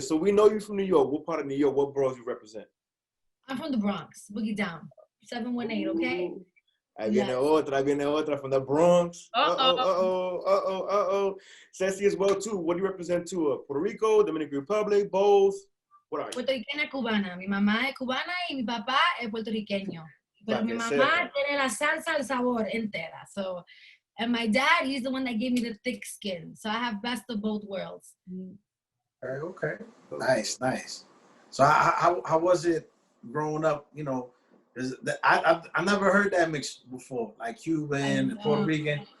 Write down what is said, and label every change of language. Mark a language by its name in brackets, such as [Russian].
[English] So we know you from New York. What part of New York? What boroughs you represent? I'm from the Bronx, Boogie Down, 718, okay? Ahí viene otra from the Bronx. Séssi as well, too. What do you represent, too? Puerto Rico, Dominican Republic, both? What are you? [Spanish] Puertorriqueña cubana. Mi mamá es cubana y mi papá es puertorriqueño. Pero mi mamá tiene la salsa, el sabor entera. [English] So, and my dad, he's the one that gave me the thick skin. So I have best of both worlds. Okay. Nice. So how was it growing up? You know, I never heard that mix before, like Cuban and Puerto Rican.